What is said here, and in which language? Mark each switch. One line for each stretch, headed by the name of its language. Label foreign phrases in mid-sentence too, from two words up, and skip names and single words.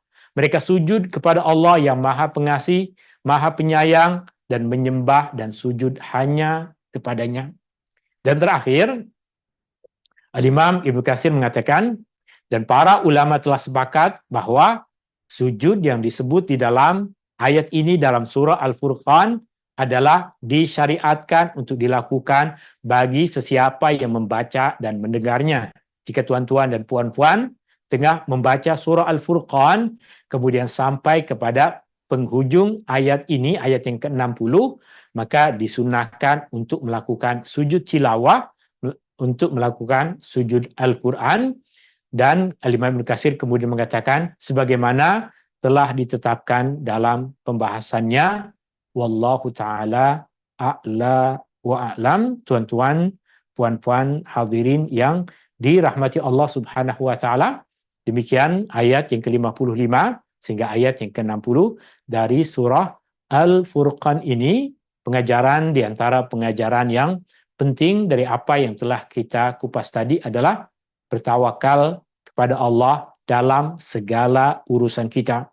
Malay: Mereka sujud kepada Allah yang Maha Pengasih, Maha Penyayang, dan menyembah dan sujud hanya kepadanya. Dan terakhir, Al-Imam Ibnu Katsir mengatakan, dan para ulama telah sepakat bahwa sujud yang disebut di dalam ayat ini dalam surah Al-Furqan adalah disyariatkan untuk dilakukan bagi sesiapa yang membaca dan mendengarnya. Jika tuan-tuan dan puan-puan tengah membaca surah Al-Furqan, kemudian sampai kepada penghujung ayat ini, ayat yang ke-60, maka disunahkan untuk melakukan sujud tilawah, untuk melakukan sujud Al-Quran. Dan Al-Imam Ibnu Katsir kemudian mengatakan, sebagaimana telah ditetapkan dalam pembahasannya,
Arabic: والله تعالى أعلى وأعلم.
Malay: Tuan-tuan, puan-puan hadirin yang dirahmati Allah
Arabic: سبحانه وتعالى,
Malay: demikian ayat yang ke-55 sehingga ayat yang ke-60 dari surah Al-Furqan ini, pengajaran di antara pengajaran yang penting dari apa yang telah kita kupas tadi adalah bertawakal kepada Allah dalam segala urusan kita.